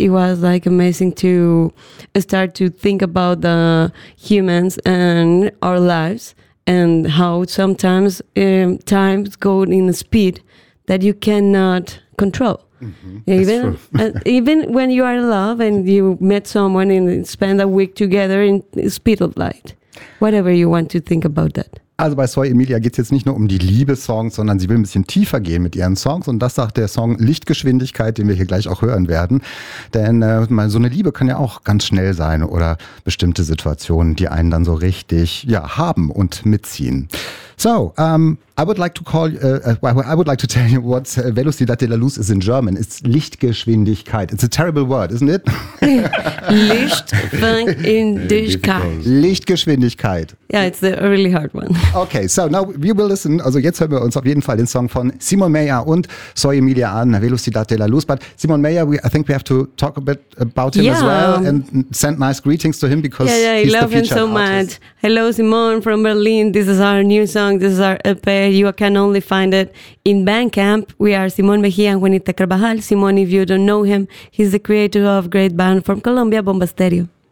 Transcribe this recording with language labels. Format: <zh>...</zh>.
<en>It was like amazing to start to think about the humans and our lives and how sometimes times go in a speed that you cannot control. Mm-hmm. Even even when you are in love and you met someone and spend a week together in speed of light, whatever you want to think about that.</en> <de>Also bei Soy Emilia geht es jetzt nicht nur um die Liebessongs, sondern sie will ein bisschen tiefer gehen mit ihren Songs. Und das sagt der Song Lichtgeschwindigkeit, den wir hier gleich auch hören werden. Denn so eine Liebe kann ja auch ganz schnell sein oder bestimmte Situationen, die einen dann so richtig ja haben und mitziehen.</de> <en>So, I would like to tell you what Velocidad de la Luz is in German. It's Lichtgeschwindigkeit. It's a terrible word, isn't it?</en> <de>Lichtgeschwindigkeit. Lichtgeschwindigkeit.</de> <en>Yeah, it's a really hard one. Okay, so now we will listen.</en> <de>Also jetzt hören wir uns auf jeden Fall den Song von Simon Mayer und Soy Emilia an, Velocidad de la Luz.</de> <en>But Simon Mayer, I think we have to talk a bit about him as well and send nice greetings to him because he's love the featured him so artist. Much. Hello, Simon from Berlin. This is our new song. This is our EP. You can only find it in Bandcamp. We are Simon Mejía and Juanita Carvajal. Simon, if you don't know him, he's the creator of great band from Colombia, Bomba Estéreo.</en>